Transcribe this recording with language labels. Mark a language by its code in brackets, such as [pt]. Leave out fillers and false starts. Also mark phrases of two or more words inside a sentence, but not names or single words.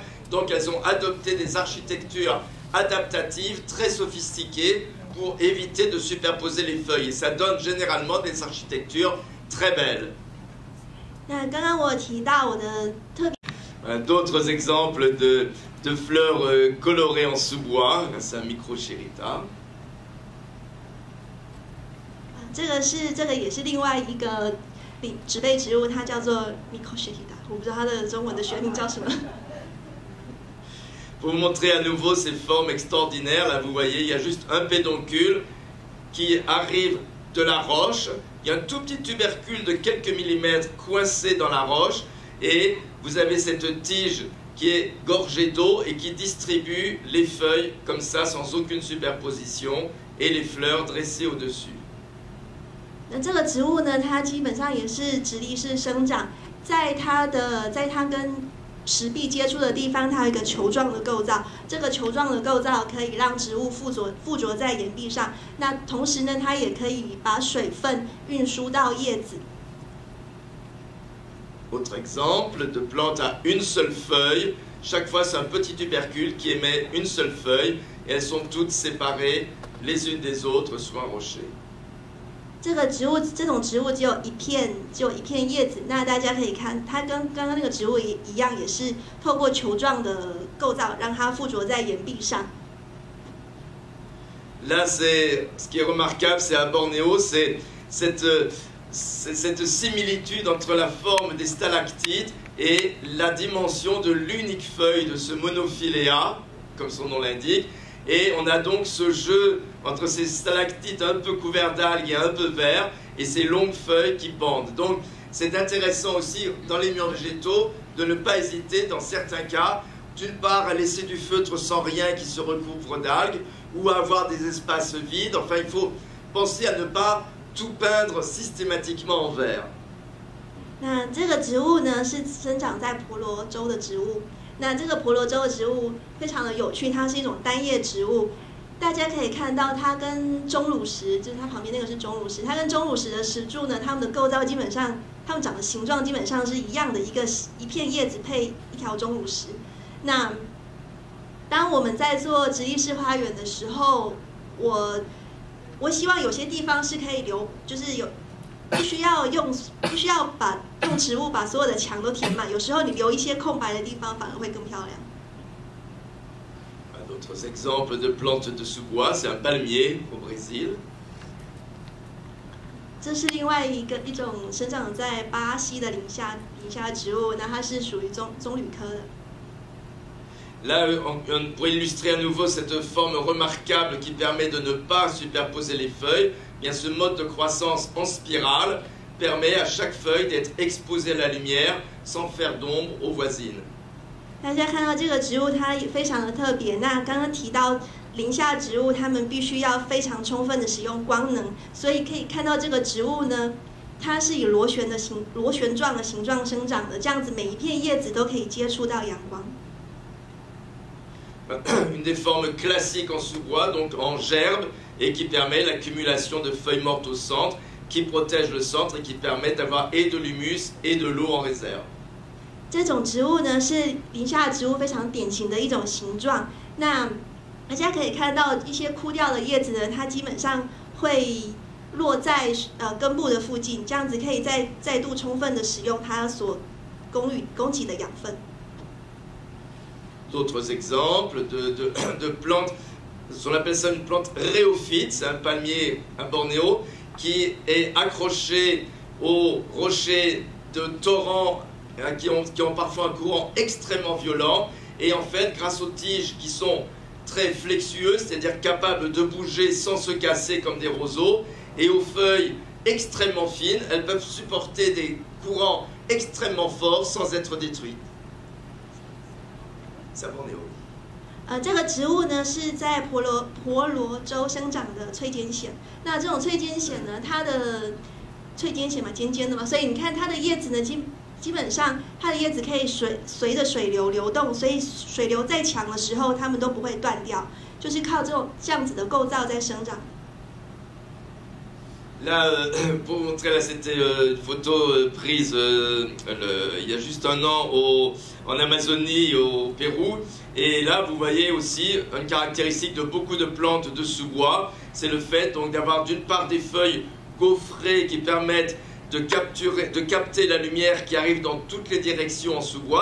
[fr] Donc elles ont adopté des architectures adaptatives très sophistiquées pour éviter de superposer les feuilles. Et ça donne généralement des architectures très belles. D'autres exemples de fleurs colorées en sous-bois, c'est un microchérita. [zh] 这个也是另外一个植被植物，它叫做 microchérita， 我不知道它的中文的学名叫什么。 [fr] Pour vous montrer à nouveau ces formes extraordinaires, là vous voyez, il y a juste un pédoncule qui arrive de la roche. Il y a un tout petit tubercule de quelques millimètres coincé dans la roche et vous avez cette tige qui est gorgée d'eau et qui distribue les feuilles comme ça sans aucune superposition et les fleurs dressées au-dessus. [zh] 那这个植物呢，它基本上也是直立式生长，在它跟石壁接触的地方，它有一个球状的构造。这个球状的构造可以让植物附着在岩壁上。那同时呢，它也可以把水分运输到叶子。 [fr] Autre exemple de plante à une seule feuille. Chaque fois, c'est un petit tubercule qui émet une seule feuille et elles sont toutes séparées les unes des autres sur un rocher. [zh] 这种植物只有一片叶子，那大家可以看，它跟刚刚那个植物一样，也是透过球状的构造让它附着在岩壁上。 [fr] Là, ce qui est remarquable, c'est à Bornéo, c'est cette similitude entre la forme des stalactites et la dimension de l'unique feuille de ce monophyléa, comme son nom l'indique. Et on a donc ce jeu entre ces stalactites un peu couverts d'algues et un peu verts et ces longues feuilles qui pendent. Donc c'est intéressant aussi dans les murs végétaux de ne pas hésiter dans certains cas, d'une part à laisser du feutre sans rien qui se recouvre d'algues ou à avoir des espaces vides. Enfin il faut penser à ne pas tout peindre systématiquement en vert. [zh] 那这个植物呢是生长在婆罗洲的植物。那这个婆罗洲的植物非常的有趣，它是一种单叶植物。大家可以看到，它跟钟乳石，就是它旁边那个是钟乳石，它跟钟乳石的石柱呢，它们的构造基本上，它们长的形状基本上是一样的，一片叶子配一条钟乳石。那当我们在做直立式花园的时候，我希望有些地方是可以留，就是不需要用植物把所有的墙都填满，有时候你留一些空白的地方反而会更漂亮。 [fr] D'autres exemples de plantes de sous-bois, c'est un palmier au Brésil. [zh] 这是另外一种生长在巴西的林下植物，那它是属于棕榈科的。 [fr] Là, pour illustrer à nouveau cette forme remarquable qui permet de ne pas superposer les feuilles, bien ce mode de croissance en spirale permet à chaque feuille d'être exposée à la lumière sans faire d'ombre aux voisines. [zh] 大家看到这个植物，它也非常的特别。那刚刚提到林下植物，它们必须要非常充分的使用光能，所以可以看到这个植物呢，它是以螺旋状的形状生长的，这样子每一片叶子都可以接触到阳光。 [fr] Une des formes classiques en sous-bois, donc en gerbe, et qui permet l'accumulation de feuilles mortes au centre, qui protège le centre et qui permet d'avoir et de l'humus et de l'eau en réserve. [zh] 这种植物呢是林下植物非常典型的一种形状。那大家可以看到一些枯掉的叶子呢，它基本上会落在根部的附近，这样子可以再度充分的使用它所供给的养分。 [fr] D'autres exemples de plantes, on appelle ça une plante rhéophyte, c'est un palmier à Bornéo qui est accroché aux rochers de torrents qui ont parfois un courant extrêmement violent. Et en fait, grâce aux tiges qui sont très flexueuses, c'est-à-dire capables de bouger sans se casser comme des roseaux, et aux feuilles extrêmement fines, elles peuvent supporter des courants extrêmement forts sans être détruites. [zh] 这个植物呢是在婆罗洲生长的翠尖藓。那这种翠尖藓呢，它的翠尖藓嘛，尖尖的嘛，所以你看它的叶子呢，基本上它的叶子可以随着水流流动，所以水流再强的时候，它们都不会断掉，就是靠这样子的构造在生长。 [fr] Là, pour montrer, là, c'était une photo prise il y a juste un an en Amazonie, au Pérou. Et là, vous voyez aussi une caractéristique de beaucoup de plantes de sous-bois, c'est le fait donc d'avoir d'une part des feuilles gaufrées qui permettent de capter la lumière qui arrive dans toutes les directions en sous-bois.